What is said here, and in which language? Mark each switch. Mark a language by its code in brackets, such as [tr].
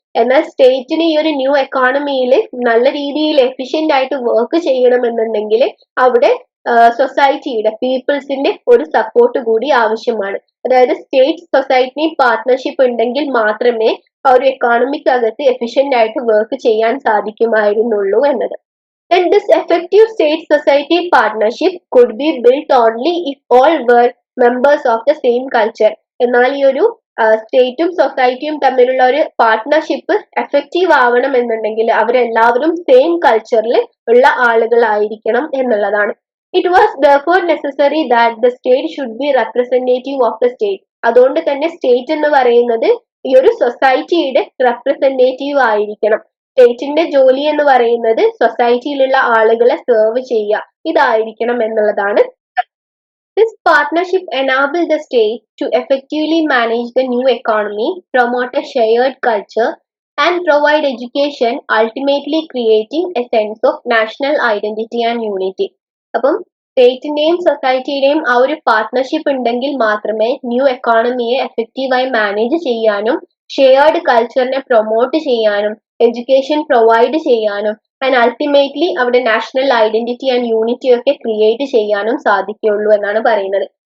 [ml] എന്നാൽ സ്റ്റേറ്റിന് ഈ ഒരു ന്യൂ എക്കോണമിയിൽ നല്ല രീതിയിൽ എഫിഷ്യന്റ് ആയിട്ട് വർക്ക് ചെയ്യണമെന്നുണ്ടെങ്കിൽ അവിടെ സൊസൈറ്റിയുടെ പീപ്പിൾസിന്റെ ഒരു സപ്പോർട്ട് കൂടി ആവശ്യമാണ്. അതായത് സ്റ്റേറ്റ് സൊസൈറ്റി പാർട്ട്ണർഷിപ്പ് ഉണ്ടെങ്കിൽ മാത്രമേ ആ ഒരു എക്കോണമിക്കകത്ത് എഫിഷ്യന്റ് ആയിട്ട് വർക്ക് ചെയ്യാൻ സാധിക്കുമായിരുന്നുള്ളൂ എന്നത്. [en] Then this effective state-society partnership could be built only if all were members of the same culture. [ml] എന്നാൽ ഈ ഒരു സ്റ്റേറ്റും സൊസൈറ്റിയും തമ്മിലുള്ള ഒരു പാർട്ട്ണർഷിപ്പ് എഫക്റ്റീവ് ആവണം എന്നുണ്ടെങ്കിൽ അവരെല്ലാവരും സെയിം കൾച്ചറിൽ ഉള്ള ആളുകളായിരിക്കണം എന്നുള്ളതാണ്. [en] It was therefore necessary that the state should be representative of the state. [ml] അതുകൊണ്ട് തന്നെ സ്റ്റേറ്റ് എന്ന് പറയുന്നത് ഈ ഒരു സൊസൈറ്റിയുടെ റെപ്രസെന്റേറ്റീവ് ആയിരിക്കണം. സ്റ്റേറ്റിന്റെ ജോലി എന്ന് പറയുന്നത് സൊസൈറ്റിയിലുള്ള ആളുകളെ സെർവ് ചെയ്യുക, ഇതായിരിക്കണം എന്നുള്ളതാണ്. [en] This partnership enabled the state to effectively manage the new economy, promote a shared culture, and provide education, ultimately creating a sense of national identity and unity. [ml] അപ്പം സ്റ്റേറ്റിന്റെയും സൊസൈറ്റിയുടെയും ആ ഒരു പാർട്ട്ണർഷിപ്പ് ഉണ്ടെങ്കിൽ മാത്രമേ ന്യൂ എക്കോണമിയെ എഫക്റ്റീവായി മാനേജ് ചെയ്യാനും shared കൾച്ചറിനെ promote ചെയ്യാനും education provide ചെയ്യാനും and ultimately അവിടെ national identity and unity ഒക്കെ ക്രിയേറ്റ് ചെയ്യാനും സാധിക്കുള്ളൂ എന്നാണ് പറയുന്നത്.